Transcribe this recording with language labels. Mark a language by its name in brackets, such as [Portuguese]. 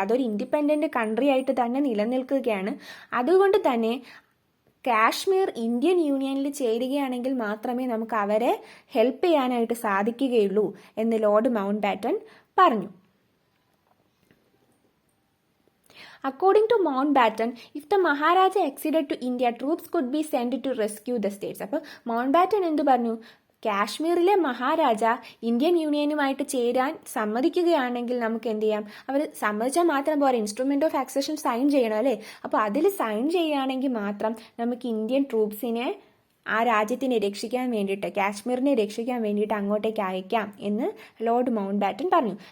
[Malayalam] അതൊരു independent country ആയിട്ട് തന്നെ നിലനിൽക്കുകയാണ്. അതുകൊണ്ട് തന്നെ കാശ്മീർ ഇന്ത്യൻ യൂണിയനിൽ ചേരുകയാണെങ്കിൽ മാത്രമേ നമുക്ക് അവരെ ഹെൽപ്പ് ചെയ്യാനായിട്ട് സാധിക്കുകയുള്ളൂ എന്ന് ലോർഡ് മൗണ്ട് ബാറ്റൻ പറഞ്ഞു. [English] According to Mountbatten, if the Maharaja acceded to India, troops could be sent to rescue the states. [Malayalam] അപ്പോൾ മൗണ്ട്ബാറ്റൻ എന്ത് പറഞ്ഞു? കാശ്മീരിലെ മഹാരാജ ഇന്ത്യൻ യൂണിയനുമായിട്ട് ചേരാൻ സമ്മതിക്കുകയാണെങ്കിൽ നമുക്ക് എന്ത് ചെയ്യാം? അവർ സമ്മതിച്ചാൽ മാത്രം പോരാ, ഇൻസ്ട്രുമെന്റ് ഓഫ് ആക്സഷൻ സൈൻ ചെയ്യണം അല്ലേ? അപ്പോൾ അതിൽ സൈൻ ചെയ്യുകയാണെങ്കിൽ മാത്രം നമുക്ക് ഇന്ത്യൻ ട്രൂപ്സിനെ ആ രാജ്യത്തിനെ രക്ഷിക്കാൻ വേണ്ടിയിട്ട്, കാശ്മീരിനെ രക്ഷിക്കാൻ വേണ്ടിയിട്ട് അങ്ങോട്ടേക്ക് അയക്കാം എന്ന് ലോർഡ് മൗണ്ട് ബാറ്റൻ പറഞ്ഞു.